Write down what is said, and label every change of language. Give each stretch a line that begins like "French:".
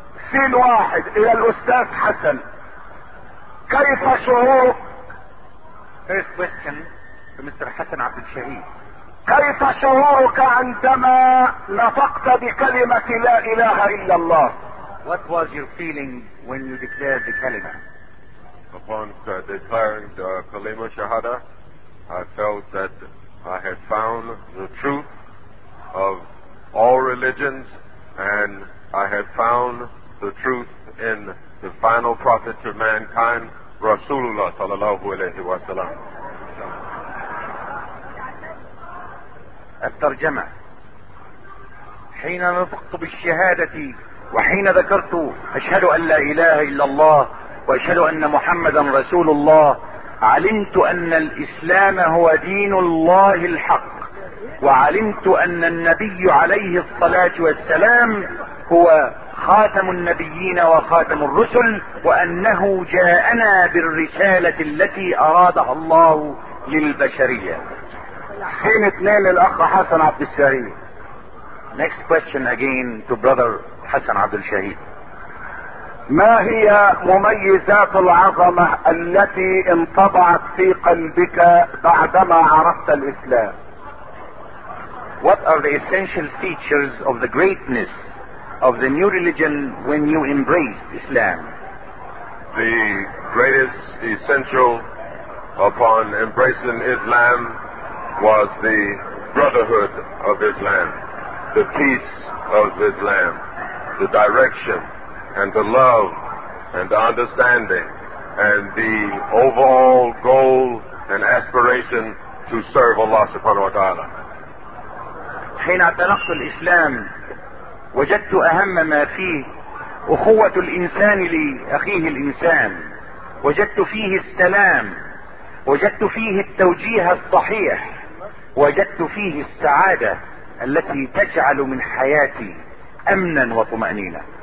Arabic: سين واحد إلى الأستاذ حسن، كيف شعورك؟
English: First question to Mr. حسن عبد الشهيد.
Arabic: كيف شعورك عندما نطقت بكلمة لا إله إلا الله؟
English: What was your feeling when you declared the kalima? Upon declaring the kalima shahada, I felt that I had found the truth of all religions, and I have found the truth in the final prophet to mankind, Rasulullah sallallahu alayhi wa sallam.
Arabic: الترجمة: حين نطقت بالشهادة وحين ذكرت أشهد أن لا إله إلا الله وأشهد أن محمدا رسول الله، علمت أن الإسلام هو دين الله الحق، وعلمت ان النبي عليه الصلاة والسلام هو خاتم النبيين وخاتم الرسل، وانه جاءنا بالرسالة التي ارادها الله للبشرية. حين اثنين الاخ حسن عبد الشهيد.
English: Next question again to brother حسن عبد الشهيد.
Arabic: ما هي مميزات العظمة التي انطبعت في قلبك بعدما عرفت الاسلام؟
English: What are the essential features of the greatness of the new religion when you embraced Islam? The greatest essential upon embracing Islam was the brotherhood of Islam, the peace of Islam, the direction and the love and the understanding and the overall goal and aspiration to serve Allah subhanahu wa ta'ala.
Arabic: حين اعتنقت الاسلام وجدت اهم ما فيه اخوة الانسان لاخيه الانسان، وجدت فيه السلام، وجدت فيه التوجيه الصحيح، وجدت فيه السعادة التي تجعل من حياتي امنا وطمأنينة.